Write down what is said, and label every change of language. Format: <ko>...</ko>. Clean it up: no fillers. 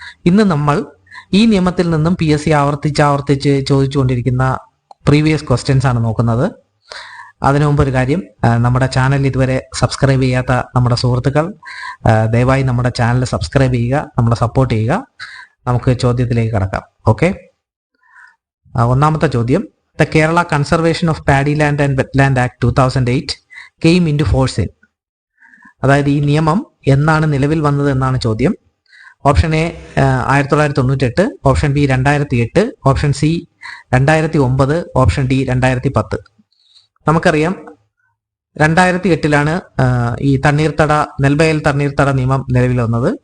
<ml>ഇന്ന് നമ്മൾ ഈ നിയമത്തിൽ നിന്നും PSC ആവർത്തിച്ച് ചോദിച്ചുകൊണ്ടിരിക്കുന്ന പ്രീവിയസ് ക്വസ്റ്റ്യൻസ് ആണ് നോക്കുന്നത്. അതിനു മുമ്പ് ഒരു കാര്യം, നമ്മുടെ ചാനൽ ഇതുവരെ സബ്സ്ക്രൈബ് ചെയ്യാത്ത നമ്മുടെ സുഹൃത്തുക്കൾ ദയവായി നമ്മുടെ ചാനൽ സബ്സ്ക്രൈബ് ചെയ്യുക, നമ്മളെ സപ്പോർട്ട് ചെയ്യുക. നമുക്ക് ചോദ്യത്തിലേക്ക് കടക്കാം. ഓക്കെ, ഒന്നാമത്തെ ചോദ്യം,</ml> <en>The Kerala Conservation of Paddy Land and Wetland Act 2008 came into force in.</en> <ml>അതായത് ഈ നിയമം എന്നാണ് നിലവിൽ വന്നത് എന്നാണ് ചോദ്യം. Option A 1998, option B 2008, option C 2009, option D 2010. നമുക്കറിയാം 2008 ഈ തണ്ണീർത്തട നെൽവയൽ തണ്ണീർത്തട നിയമം നിലവിൽ വന്നത്.</ml>